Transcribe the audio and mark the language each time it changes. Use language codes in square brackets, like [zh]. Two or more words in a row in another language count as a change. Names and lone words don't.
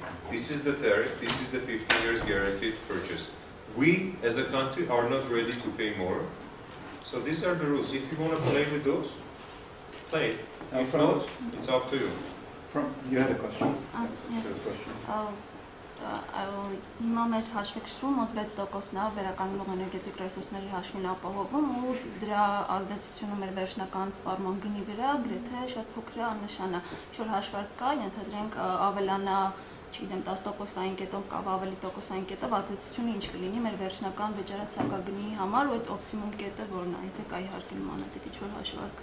[en] This is the tariff, this is the 15 years guaranteed purchase. We, as a country, are not ready to pay more. So these are the rules. If you want to play with those, play. If not, it's up to you. You had a question? Yes. You had a question? [hy] Հիմա մեր հաշվեկշռում մոտ 6%-ն է վերականգնող էներգետիկ ռեսուրսների հաշվին ապահովում ու դրա ազդեցությունը մեր վերջնական սպառման գնի վրա գրեթե շատ փոքր է, աննշան է։ Ինչ-որ հաշվարկ կա, ենթադրենք ավելանա, չգիտեմ, 10%-ային կետով կամ ավելի տոկոսային կետով ազդեցությունը ինչ կլինի մեր վերջնական վճարացակագնի համար ու այդ օպտիմում կետը որն է, եթե կա իհարկե նմանատիպ ինչ-որ հաշվարկ։